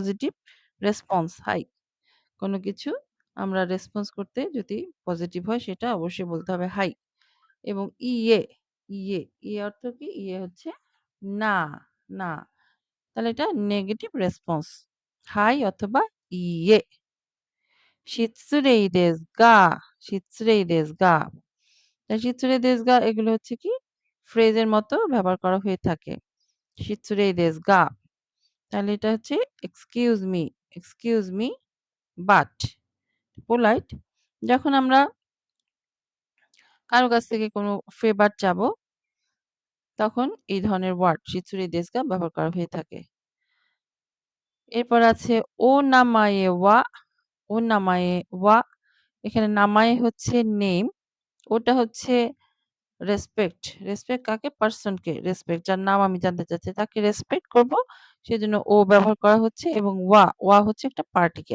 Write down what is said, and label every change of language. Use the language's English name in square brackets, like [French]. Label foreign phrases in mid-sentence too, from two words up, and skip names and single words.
[Bangla] হাই হচ্ছে [English] positive response, [Bangla] হাই। কোনো কিছু আমরা রেসপন্স করতে যদি পজিটিভ হয় সেটা অবশ্যই বলতে হবে হাই। এবং ইয়ে, ইয়ে, ইয়ে অর্থ কি? ইয়ে হচ্ছে না, না। তাহলে এটা [English] negative response. [Bangla] হাই অথবা ইয়ে। [Japanese] 失礼ですが、失礼ですが। [Bangla] তা [Japanese] 失礼ですが [Bangla] এগুলো হচ্ছে কি ফ্রেজের মতো ব্যবহার করা হয়ে থাকে। [Japanese] 失礼ですが [Bangla] তাহলে এটা হচ্ছে [English] excuse me but polite [Bangla] যখন আমরা কারো কাছ থেকে কোনো ফেভার চাবো তখন এই ধরনের ওয়ার্ড [Japanese] 失礼ですが [Bangla] ব্যবহার করা হয়ে থাকে। এরপর আছে [Japanese] お名前は、お名前は [Bangla] এখানে নামায়ে হচ্ছে নেম, ওটা হচ্ছে রেসপেক্ট। রেসপেক্ট কাকে? পারসনকে রেসপেক্ট। যার নাম আমি জানতে চাচ্ছি তাকে রেসপেক্ট করব। সেজন্য ও ব্যবহার করা হচ্ছে এবং ওয়া হচ্ছে একটা পার্টিকেল।